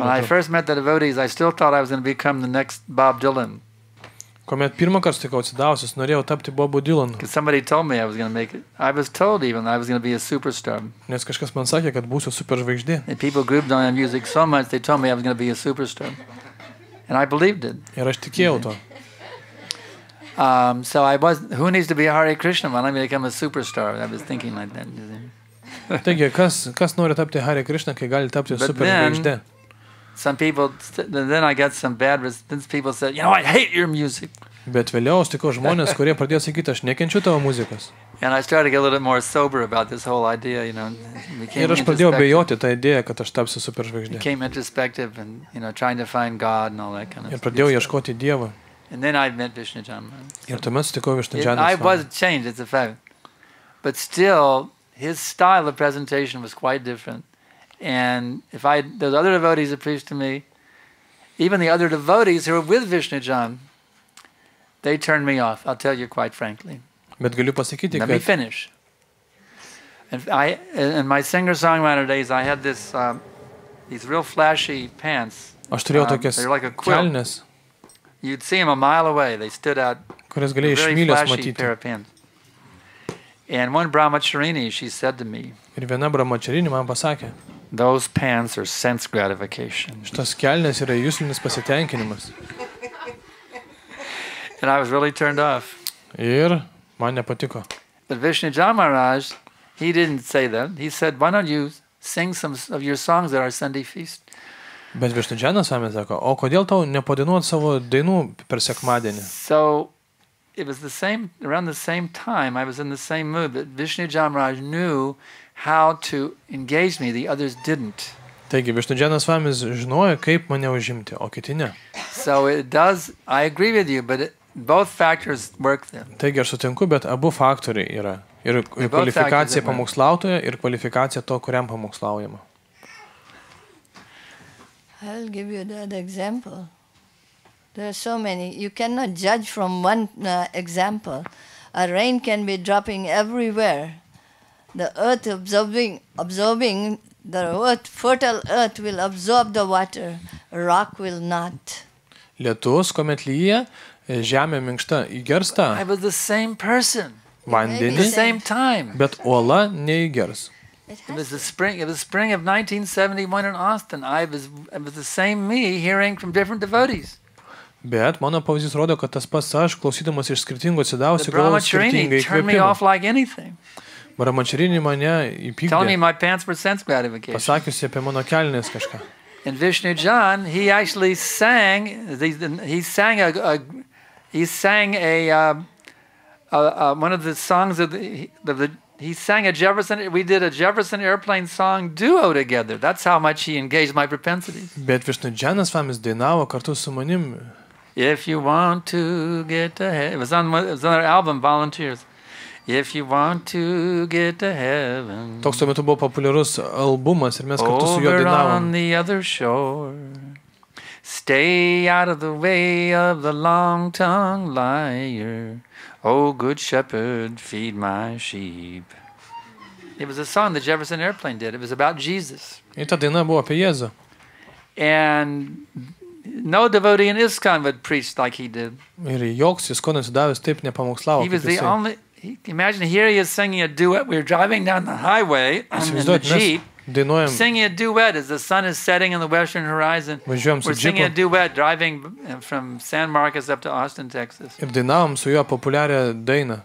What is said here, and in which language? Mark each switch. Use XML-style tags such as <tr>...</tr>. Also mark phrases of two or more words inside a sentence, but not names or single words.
<en>When I</en> <lt>metu.</lt> <en>first met the devotees, I still thought I was going to become the next Bob Dylan.</en> <lt>Kuomet pirmą kartą sutikau atsidavusius, norėjau tapti Bobu Dylanu.</lt> <en>Because somebody told me I was going to make it. I was told even I was going to be a superstar.</en> <lt>Nes kažkas man sakė, kad būsiu superžvaigždė.</lt> <en>And people grouped on my music so much, they told me I was going to be a superstar. And I believed it.</en> <lt>Ir aš tikėjau to.</lt> <en>So I was, who needs to be a Hare Krishna when I'm going to become a superstar? I was thinking like that.</en> <lt>Taigi, kas nori tapti Hare Krishna, kai gali tapti</lt> <en>But</en> <lt>superžvaigždė?</lt> <en>Some people, then I got some bad response. People said, I hate your music.</en> <lt>Bet vėliau sutikau žmonės, kurie pradėjo sakyti, aš nekenčiu tavo muzikos.</lt> <en>And I started to get a little bit more sober about this whole idea,</en> <lt>Ir aš pradėjau bejoti tą idėją, kad aš tapsiu superžvaigždė.</lt> <en>Became introspective and, trying to find God and all that kind of</en> <lt>Ir</lt> <en>stuff.</en> <lt>pradėjau ieškoti Dievą.</lt> <en>And then I met Vishnu Chandra.</en> <lt>Ir tuomet sutikau</lt> <en>I</en> <lt>Višnudžaną.</lt> <en>was changed, it's a fact. But still, his style of presentation was quite different. And those other devotees that preached to me, even the other devotees who were with Vishnu Chandra, they turned me off, I'll tell you quite frankly.</en> <lt>Bet galiu pasakyti,</lt> <en>Let me</en> <lt>kad</lt> <en>finish. And in my singer-songwriter days, I had these real flashy pants.</en> <lt>aš turėjau tokias</lt> <en>They're like a quilt.</en> <lt>kelnes,</lt> <en>You'd see them a mile away. They stood out,</en> <lt>kurias galėjai iš</lt> <en>very</en> <lt>mylės</lt> <en>flashy pair</en> <lt>matyti.</lt> <en>of pants. And one brahmacharini, she said to me,</en> <lt>Ir viena brahmacharinė man pasakė,</lt> <en>those pants are sense gratification.</en> <lt>šitas kelnes yra jūslinis pasitenkinimas.</lt> <en>And I was really turned off.</en> <lt>Ir man nepatiko.</lt> <en>But Vishnu Chandra Maharaj, he didn't say that. He said, why don't you sing some of your songs at our Sunday feast?</en> <lt>Bet Višnudžanas Svamis sako, o kodėl tau nepadainuot savo dainų per sekmadienį?</lt> <en>So it was around the same time, I was in the same mood, but Vishnu Chandra Maharaj knew how to engage me, the others didn't.</en> <lt>Taigi, Višnudžianas Svamis žinojo, kaip mane užimti, o kiti ne.</lt> <en>So it does, I agree with you, but both factors work there.</en> <lt>Taigi, aš sutinku, bet abu faktoriai yra. Ir kvalifikacija pamokslautojo, ir kvalifikacija to, kuriam pamokslaujama.</lt> <en>I'll give you the other example. There are so many. You cannot judge from one example. A rain can be dropping everywhere. The earth absorbing the earth, fertile earth will absorb the water. A rock will not.</en> <lt>Lietus, kuomet lyja, žemė minkšta įgersta</lt> <en>I was the same person,</en> <lt>vandenį,</lt> <en>the same time.</en> <lt>bet uola neįgers.</lt> <en>It was the spring of 1971 in Austin. It was the same me hearing from different devotees.</en> <lt>Bet mano pavyzdys rodo, kad tas pats aš, klausydamas iš skirtingų</lt> <en>The</en> <lt>atsidavusių, gavau skirtingai</lt> <en>Brahmacharini turned me</en> <lt>įkvėpimą.</lt> <en>off like anything,</en> <lt>Brahmacharini mane</lt> <en>telling me</en> <lt>įpykdė,</lt> <en>my pants were sense gratification.</en> <lt>pasakiusi apie mano kelnes kažką.</lt> <en>And Vishnu Jan, he actually sang. He sang one of the songs of he sang a Jefferson. We did a Jefferson Airplane song duo together. That's how much he engaged my propensities.</en> <lt>Bet Višnudžianas Svamis dainavo kartu su manim.</lt> <en>If you want to get to heaven, it was on our album Volunteers. If you want to get to heaven,</en> <lt>Toks tuo metu buvo populiarus albumas ir mes kartu su juo</lt> <en>over on</en> <lt>dainavom.</lt> <en>the other shore, stay out of the way of the long-tongued liar. Oh, good shepherd, feed my sheep. It was a song the Jefferson Airplane did. It was about Jesus.</en> <lt>Ir ta daina buvo apie Jėzų.</lt> <en>And no devotee in ISKCON would preach like he did.</en> <lt>Ir joks Iskono atsidavęs taip nepamokslavo.</lt> <en>He was</en> <lt>Kaip</lt> <en>the</en> <lt>jisai.</lt> <en>only... Imagine here he is singing a duet. We were driving down the highway in the</en> <lt>Įsivaizduojat,</lt> <en>Jeep,</en> <lt>mes dainuojam,</lt> <en>singing a duet as the sun is setting in the western horizon.</en> <lt>važiuojam su</lt> <en>We're singing a</en> <lt>džipu</lt> <en>duet driving from San Marcos up to Austin, Texas.</en> <lt>ir dainavom su juo populiarią dainą.</lt>